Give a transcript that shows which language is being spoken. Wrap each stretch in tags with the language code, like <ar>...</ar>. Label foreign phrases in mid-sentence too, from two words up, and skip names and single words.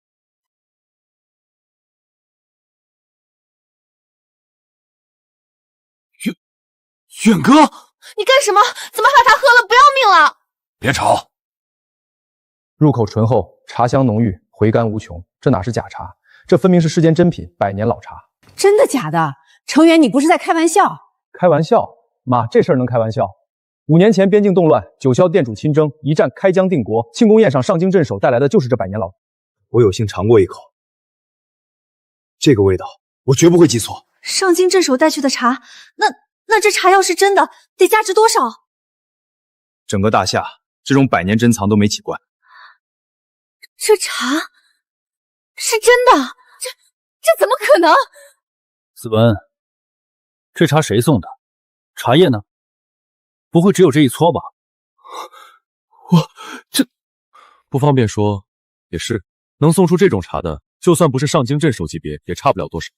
<zh>遠哥，你幹什麼？怎麼把他喝了？不要命了！別吵。入口醇厚， 茶香濃郁，回甘無窮，這哪是假茶？這分明是世間珍品，百年老茶。真的假的？程遠，你不是在開玩笑？開玩笑？媽，這事兒能開玩笑？5年前邊境動亂，九霄店主親征，一戰開疆定國，慶功宴上上京鎮守帶來的就是這百年老茶。我有幸嘗過一口，這個味道我絕不會記錯。上京鎮守帶去的茶，那這茶要是真的，得價值多少？整個大夏，這種百年珍藏都沒幾罐。這茶是真的？這怎麼可能？子文，這茶誰送的？茶葉呢？不會只有這一撮吧？這不方便說，也是能送出這種茶的，就算不是上京镇守級別，也差不了多少。</zh>